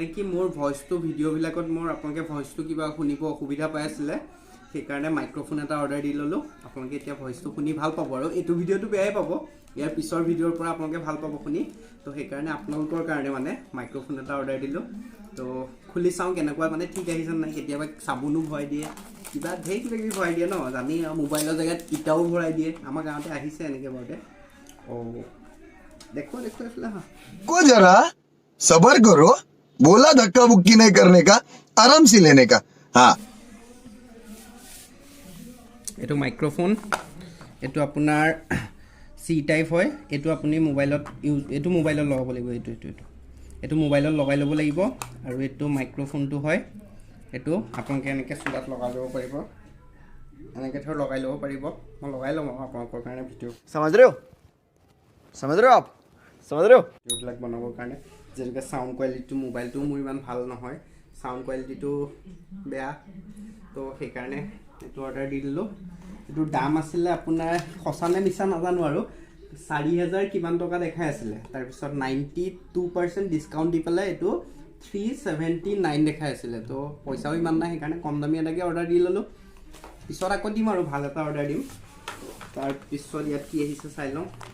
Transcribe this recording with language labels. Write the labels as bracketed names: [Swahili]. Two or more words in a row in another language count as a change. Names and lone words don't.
[Assamese] কি মোৰ ভইচটো ভিডিঅ'বিলাকত মোৰ আপোনালোকে ভইচটো কিবা শুনিব অসুবিধা পাই আছিলে সেইকাৰণে মাইক্ৰফোন এটা অৰ্ডাৰ দি ল'লোঁ আপোনালোকে এতিয়া ভইচটো শুনি ভাল পাব আৰু এইটো ভিডিঅ'টো বেয়াই পাব ইয়াৰ পিছৰ ভিডিঅ'ৰ পৰা আপোনালোকে ভাল পাব শুনি তো সেইকাৰণে আপোনালোকৰ কাৰণে মানে মাইক্ৰফোন এটা অৰ্ডাৰ দিলোঁ তো খুলি চাওঁ কেনেকুৱা মানে ঠিক আহিছে নাই কেতিয়াবা চাবোনো ভৰাই দিয়ে কিবা ঢেৰ কিবা কিবি ভৰাই দিয়ে ন জানি মোবাইলৰ জেগাত ইটাও ভৰাই দিয়ে আমাৰ গাঁৱতে আহিছে এনেকৈ বাৰুতে [Hindi] देखो देखो को जरा सबर करो बोला धक्का बुक्की नहीं करने का आराम से लेने का हाँ [Assamese] এইটো মাইক্ৰফোন এইটো আপোনাৰ [English] C type [Assamese] হয় এইটো আপুনি মোবাইলত এইটো মোবাইলত লগাব লাগিব এইটো মোবাইলত লগাই ল'ব লাগিব আৰু এইটো মাইক্ৰফোনটো হয় এইটো আপোনালোকে এনেকৈ চুলাত লগাই ল'ব পাৰিব এনেকৈ ধৰ লগাই ল'ব পাৰিব মই লগাই ল'ম আপোনালোকৰ কাৰণে ভিডিঅ' [Hindi] समझ रहे हो आप समझ रहे हो [Assamese] ভিডিঅ'বিলাক বনাবৰ কাৰণে যেনেকৈ [English] sound quality [Assamese] মোবাইলটো মোৰ ইমান ভাল নহয় [English] sound quality [Assamese] বেয়া তো সেইকাৰণে এইটো অৰ্ডাৰ দি দিলোঁ এইটোৰ দাম আছিলে আপোনাৰ সঁচা নে মিছা নাজানো আৰু 4,000 কিমান টকা দেখাই আছিলে তাৰপিছত 92% ডিছকাউণ্ট দি পেলাই এইটো 379 দেখাই আছিলে তো পইচাও ইমান নাই সেইকাৰণে কম দামী এটাকে অৰ্ডাৰ দি ল'লোঁ পিছত আকৌ দিম আৰু ভাল এটা অৰ্ডাৰ দিম তাৰপিছত ইয়াত কি আহিছে চাই লওঁ